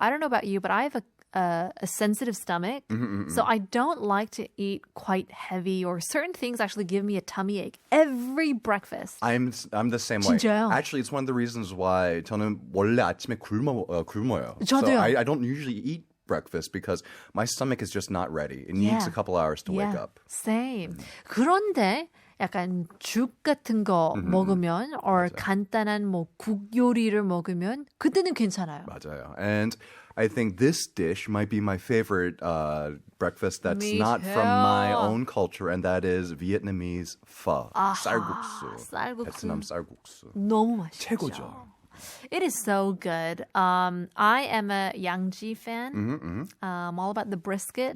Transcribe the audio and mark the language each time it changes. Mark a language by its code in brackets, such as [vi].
[en] I don't know about you, but I have a sensitive stomach, so I don't like to eat quite heavy or certain things actually give me a tummy ache every breakfast. I'm the same way. [ko] 진짜요? [en] Actually, it's one of the reasons why [ko] 저는 원래 아침에 굶어요. 저도요. [en] So I don't usually eat breakfast because my stomach is just not ready. It needs a couple hours to wake up. Same. [ko] 그런데 약간 죽 같은 거 먹으면 or 간단한 국 요리를 먹으면 그때는 괜찮아요. 맞아요. [en] And I think this dish might be my favorite breakfast that's Me not too. from my own culture, and that is Vietnamese pho. [ko] 쌀국수. 쌀국수. 베트남 쌀국수. 너무 맛있죠. 최고죠. [en] It is so good. I am a Yangji fan. I'm all about the brisket.